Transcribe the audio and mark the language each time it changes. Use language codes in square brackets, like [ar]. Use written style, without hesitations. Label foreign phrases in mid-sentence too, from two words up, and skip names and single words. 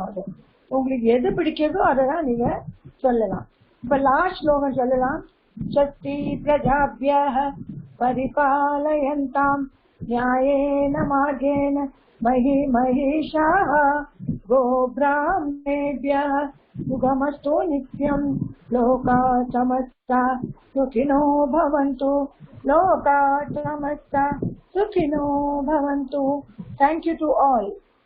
[ta] அது உங்களுக்கு எது பிடிக்கிறதோ அதை தான் நீங்க சொல்லலாம். இப்ப லாஸ்ட் ஸ்லோகம் சொல்லலாம். [sa] स्वस्ति प्रजाभ्यः परिपालयन्तां न्यायेन मार्गेण महीं महीशाः गोब्राह्मणेभ्यः सुखमस्तु नित्यं लोकाः समस्ताः सुखिनो भवन्तु लोकाः समस्ताः सुखिनो भवन्तु. [en] Thank you to all.